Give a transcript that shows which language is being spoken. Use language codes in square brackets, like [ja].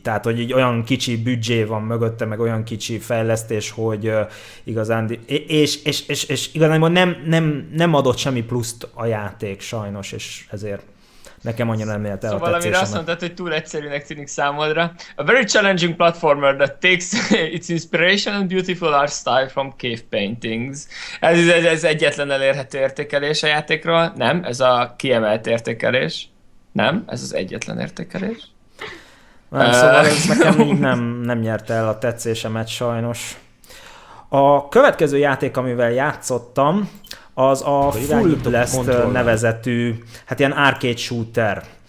[hu] Tehát, hogy így olyan kicsi büdzsé van mögötte, meg olyan kicsi fejlesztés, hogy igazán, és igazán nem adott semmi pluszt a játék sajnos, és ezért nekem annyira nem élt el a tetszésemet. Szóval amire azt mondtad, hogy túl egyszerűnek tűnik számodra. [en] A very challenging platformer that takes its inspiration and beautiful art style from cave paintings. [hu] Ez egyetlen elérhető értékelés a játékról. Nem, ez a kiemelt értékelés. Nem, ez az egyetlen értékelés. Nem, szóval nekem nem nyerte el a tetszésemet sajnos. A következő játék, amivel játszottam, az a Full Blast nevezetű, hát ilyen arcade shooter.